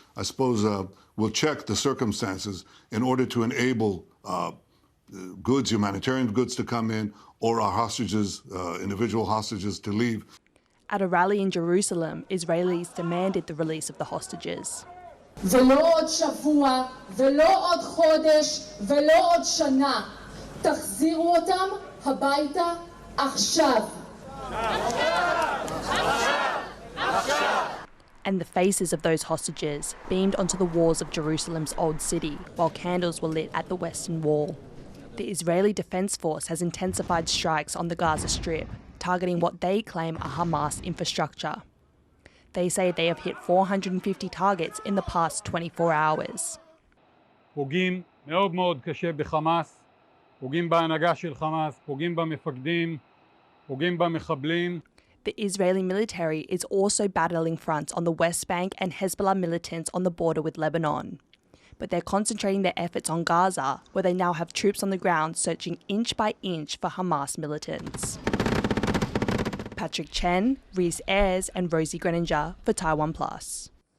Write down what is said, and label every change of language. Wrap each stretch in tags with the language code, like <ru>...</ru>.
<en>I suppose we'll check the circumstances in order to enable goods, humanitarian goods to come in, or our hostages, individual hostages to leave. At a rally in Jerusalem, Israelis demanded the release of the hostages.</en> <he>ולא עוד שבוע, ולא עוד חודש, ולא עוד שנה. תחזירו אותם הביתה עכשיו.</he> <en>And the faces of those hostages beamed onto the walls of Jerusalem's old city, while candles were lit at the Western Wall. The Israeli Defense Force has intensified strikes on the Gaza Strip, targeting what they claim are Hamas infrastructure. They say they have hit 450 targets in the past 24 hours.</en> <he>פוגעים מאוד מאוד קשה בחמאס, פוגעים בהנהגה של חמאס, פוגעים במפקדים, פוגעים במחבלים.</he> <en>The Israeli military is also battling fronts on the West Bank and Hezbollah militants on the border with Lebanon. But they're concentrating their efforts on Gaza, where they now have troops on the ground searching inch by inch for Hamas militants. Patrick Chen, Reese Ayres and Rosie Grenenja for Taiwan Plus.</en>